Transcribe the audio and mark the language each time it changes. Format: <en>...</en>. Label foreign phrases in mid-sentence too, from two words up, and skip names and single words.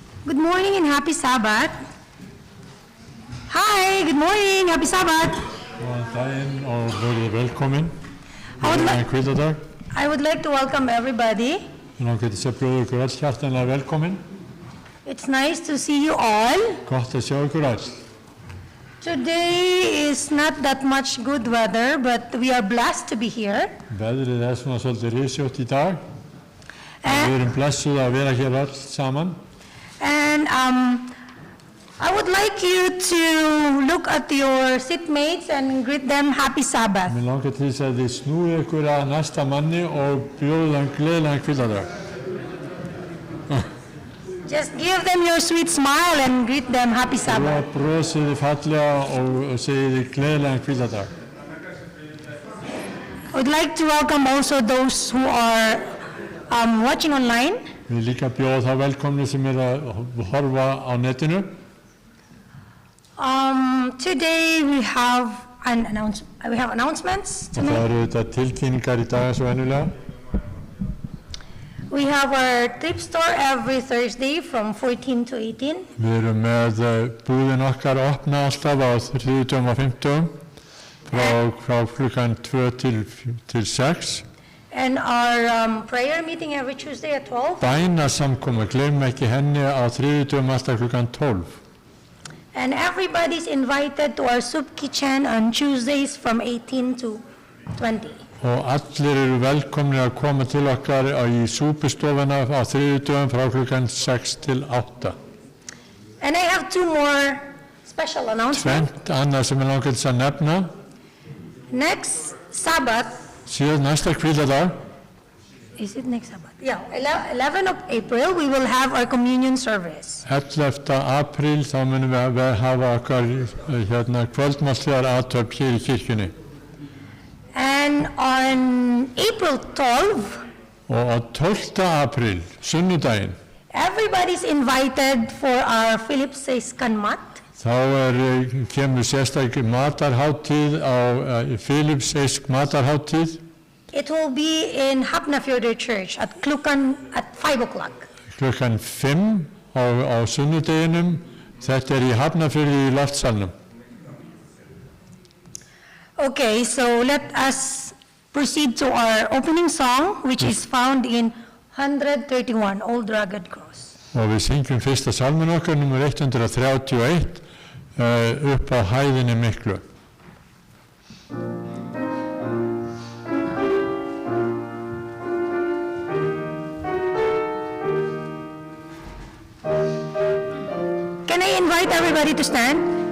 <en>Good morning and happy Sabbath. Hi, good morning, happy Sabbath.</en> <is>Góðan daginn og verið velkomin.</is> <en>I would like to welcome everybody.</en> <is>Langar til að bjóða ykkur öll hjartanlega velkomin.</is> <en>It's nice to see you all.</en> <is>Gott að sjá ykkur öll.</is> <en>Today is not that much good weather, but we are blessed to be here.</en> <is>Veðrið svona svolítið rysjótt í dag. Við erum blessuð að vera hér öll saman.</is> <en>And I would like you to look at your seatmates and greet them happy Sabbath.</en> <is>Mér langar til þess að þið snúið ykkur að næsta manni og bjóðu þeim gleðilegan hvítadag.</is> <en>Just give them your sweet smile and greet them happy Sabbath.</en> <is>Brosið þið fallega og segið þið gleðilegan hvítadag.</is> <en>I would like to welcome also those who are watching online.</en> <is>Við líka bjóða þá velkomni sem að horfa á netinu.</is> <en>Today we have announcements to make.</en> <is>Það eru þetta tilkynningar í dag eins og venjulega.</is> <en>We have our thrift store every Thursday from 14 to 18.</en> <is>Við erum með búðin okkar opna alltaf á þriðjudögum og fimmtudögum frá klukkan 2 til 6.</is> <en>And our prayer meeting every Tuesday at 12.</en> <is>Bænasamkoma, gleymum ekki henni á þriðjudögum alltaf klukkan 12.</is> <en>And everybody's invited to our soup kitchen on Tuesdays from 18 to 20.</en> <is>Og allir eru velkomni að koma til okkar í súpustofuna á þriðjudögum frá klukkan 6 til 8.</is> <en>And I have two more special announcements.</en> <is>Tvent annað sem langar til að nefna.</is> <en>Next Sabbath.</en> <is>Síðan næsta hvítadag.</is> <en>Is it next Sabbath? Yeah, 11th of April we will have our communion service.</en> <is>11. apríl þá munum við hafa okkar kvöldmáltíðar athöfn hér í kirkjunni.</is> <en>And on April 12th,</en> <is>og á 12. apríl, sunnudaginn,</is> <en>everybody's invited for our Philip Says Kanmat.</en> <is>Þá kemur sérstaklega matarhátíð á Philip Says matarhátíð.</is> <en>It will be in Hafnarfjörður Church at 5 o'clock.</en> <is>Klukkan 5 á sunnudeginum. Þetta í Hafnarfjörði í Loftsalnum.</is> <en>Okay, so let us proceed to our opening song, which is found in 131, Old Rugged Cross.</en> <is>Og við syngjum fyrsta salmin okkar, nummer 131, upp á hæðinni miklu.</is> <en>Can I invite everybody to stand?</en>